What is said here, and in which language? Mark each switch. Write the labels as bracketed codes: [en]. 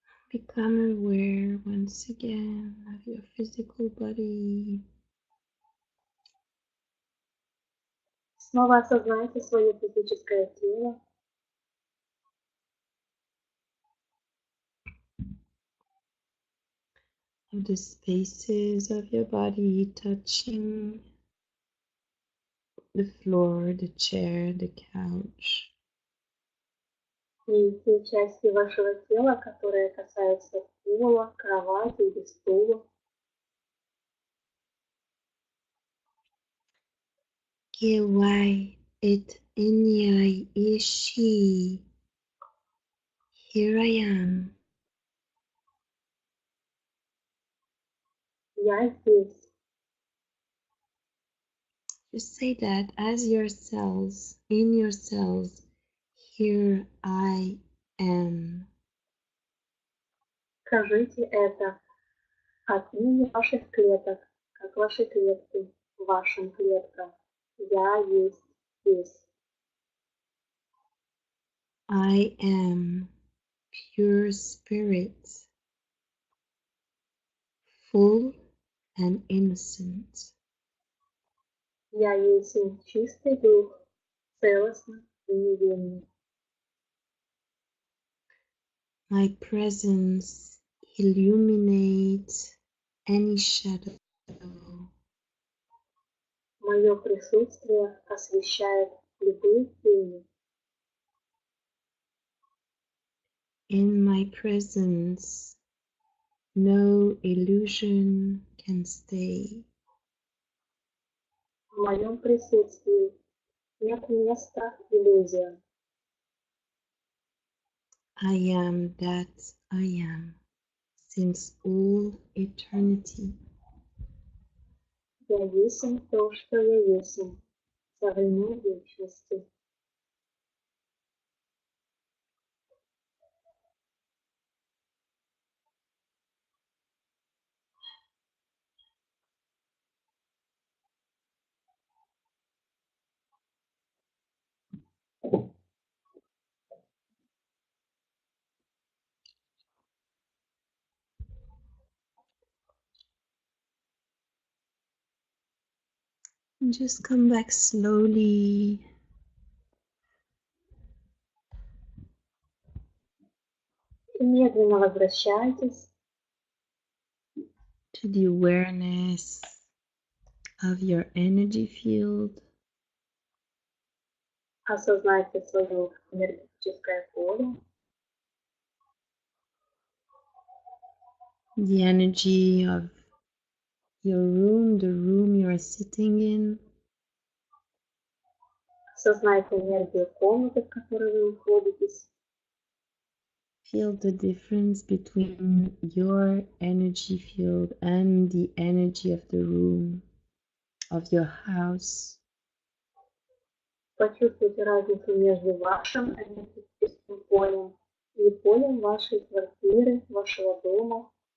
[en] Become aware once again of your physical body. [ru] Снова осознайте свое физическое тело. [en] Of the spaces of your body touching the floor, the chair, the couch. [ru] И те части вашего тела, которые касаются пола, кровати или стула. Kiwai it inyai ishi. [en] Here I am. [ru] Я здесь. [en] Just say that as yourselves, in yourselves. Here I am. [ru] Скажите это от имени ваших клеток, как ваши клетки, вашим клеткам. Я есть здесь. [en] I am pure spirit, full and innocent. [ru] Я есть чистый дух, целостный и невинный. [en] My presence illuminates any shadow. [ru] Мое присутствие освещает любые тени. [en] In my presence, no illusion can stay. [ru] В моем присутствии нет места иллюзиям. [en] I am that I am since all eternity. [ru] Я есмь то, что я есмь, со времен вечности. [en] And just come back slowly [ru] И медленно возвращайтесь [en] to the awareness of your energy field. [ru] осознайте свое энергетическое поле, [en] The energy of your room, the room you are sitting in. [ru] осознайте энергию комнаты, в которой вы находитесь. [en] Feel the difference between your energy field and the energy of the room, of your house. [ru] Почувствуйте разницу между вашим энергетическим полем и полем вашей квартиры, вашего дома.